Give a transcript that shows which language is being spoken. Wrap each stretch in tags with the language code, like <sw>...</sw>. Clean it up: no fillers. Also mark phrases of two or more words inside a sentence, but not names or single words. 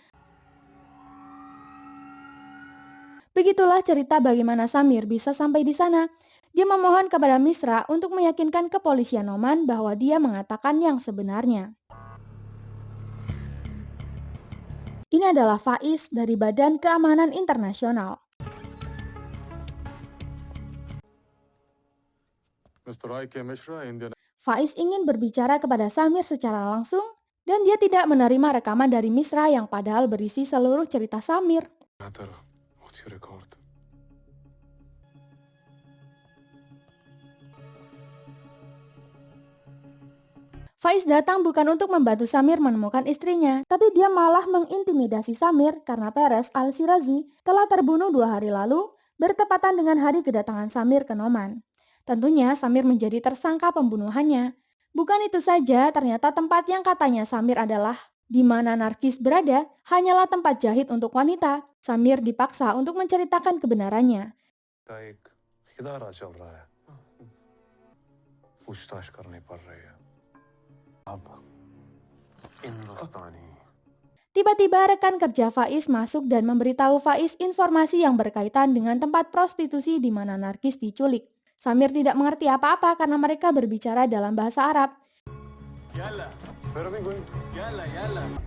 <id>Begitulah cerita bagaimana Samir bisa sampai di sana. Dia memohon kepada Misra untuk meyakinkan kepolisian Oman bahwa dia mengatakan yang sebenarnya. Ini adalah Faiz dari Badan Keamanan Internasional.</id> <en>Mr. I.K. Mishra, Indian.</en> <id>Faiz ingin berbicara kepada Samir secara langsung dan dia tidak menerima rekaman dari Misra yang padahal berisi seluruh cerita Samir.</id> <en>Matter what you record.</en> <id>Faiz datang bukan untuk membantu Samir menemukan istrinya, tapi dia malah mengintimidasi Samir karena Perez Al-Shirazi telah terbunuh 2 hari lalu, bertepatan dengan hari kedatangan Samir ke Noman. Tentunya Samir menjadi tersangka pembunuhannya. Bukan itu saja, ternyata tempat yang katanya Samir adalah di mana Nargis berada hanyalah tempat jahit untuk wanita. Samir dipaksa untuk menceritakan kebenarannya.</id> <hi>का एक इदारा चल रहा है पूछताछ करनी पड़ रही है अब हिंदुस्तानी</hi> <id>Tiba-tiba rekan kerja Faiz masuk dan memberitahu Faiz informasi yang berkaitan dengan tempat prostitusi di mana Nargis diculik. Samir tidak mengerti apa-apa karena mereka berbicara dalam bahasa Arab.</id> <ar>yalla yalla yalla</ar>